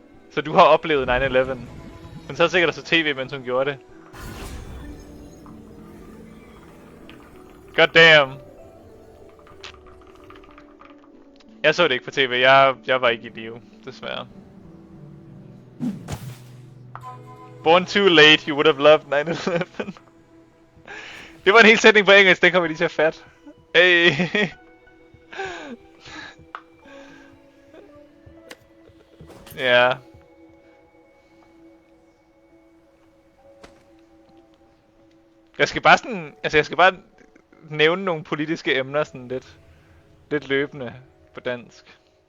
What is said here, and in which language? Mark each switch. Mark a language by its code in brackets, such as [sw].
[da] Så du har oplevet 9/11? Hun sad sikkert og så tv, mens hun gjorde det. [en] God damn. [da] Jeg så det ikke på tv. Jeg var ikke i live, desværre. [en] Born too late, you would have loved 9/11. [da] Det var en hel sætning på engelsk, den kommer lige til at fat. Hey. Ja. Jeg skal bare nævne nogle politiske emner sådan lidt løbende på dansk.